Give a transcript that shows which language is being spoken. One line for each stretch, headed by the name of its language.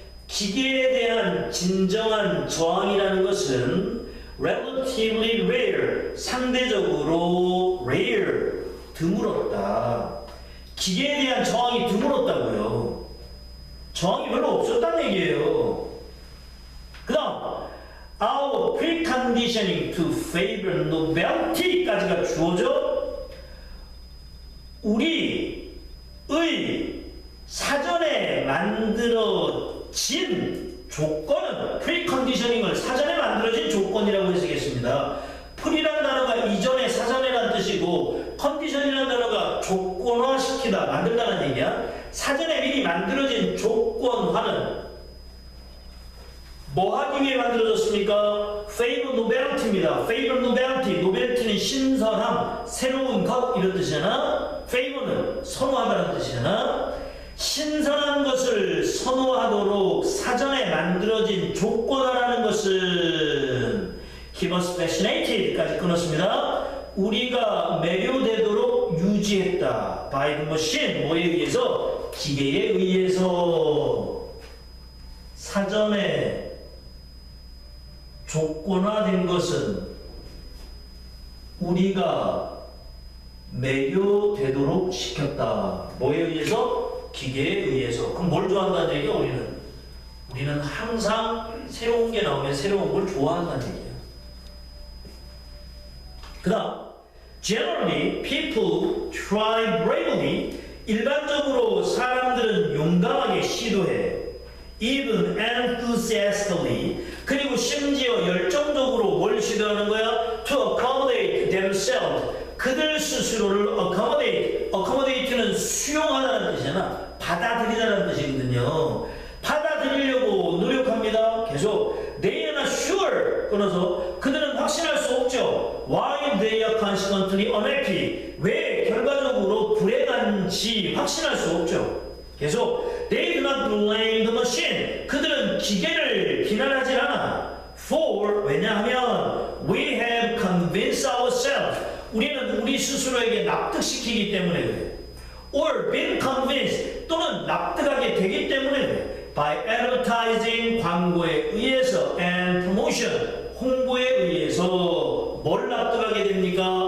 Korean: 기계에 대한 진정한 저항이라는 것은
English: relatively rare,
Korean: 상대적으로 rare, 드물었다. 기계에 대한 저항이 드물었다고요. 저항이 별로 없었다는 얘기예요. 그 다음
English: our preconditioning to favor novelty까지가 주어져.
Korean: 우리의 사전에 만들어진 조건은 preconditioning을 사전에 만들어진 조건이라고 해석했습니다. pre란 단어가 이전에 사전에란 뜻이고 condition이라는 단어가 조건화시키다, 만들다는 얘기야. 사전에 미리 만들어진 조건화는 뭐 하기 위해 만들어졌습니까?
English: favor novelty입니다. favor novelty,
Korean: novelty는 신선함, 새로운 것 이런 뜻이잖아. favor는 선호하다는 뜻이잖아. 신선한 것을 선호하도록 사전에 만들어진 조건화라는 것은
English: keep us fascinated
Korean: 까지 끊었습니다. 우리가 매료되도록 유지했다.
English: by the machine,
Korean: 뭐에 의해서? 기계에 의해서. 사전에 조건화된 것은 우리가 매료되도록 시켰다. 뭐에 의해서? 기계에 의해서. 그럼 뭘 좋아한다는 얘기야? 우리는 항상 새로운 게 나오면 새로운 걸 좋아한다는 얘기야. 그 다음
English: generally people try bravely.
Korean: 일반적으로 사람들은 용감하게 시도해.
English: even enthusiastically.
Korean: 그리고 심지어 열정적으로 뭘 시도하는 거야?
English: to accommodate themselves.
Korean: 그들 스스로를 accommodate는 수용하다는 뜻이잖아. 받아들이다는 뜻이거든요. 받아들이려고 노력합니다. 계속
English: they are not sure
Korean: 끊어서 그들은 확신할 수 없죠.
English: why they are consequently unhappy.
Korean: 왜 결과적으로 불행한지 확신할 수 없죠. 계속
English: they do not blame the machine.
Korean: 그들은 기계를 비난하지 않아.
English: for
Korean: 왜냐하면
English: we have convinced ourselves.
Korean: 우리는 우리 스스로에게 납득시키기 때문에 그래.
English: or been convinced
Korean: 또는 납득하게 되기 때문에 그래.
English: by advertising
Korean: 광고에 의해서
English: and promotion
Korean: 홍보에 의해서 뭘 납득하게 됩니까?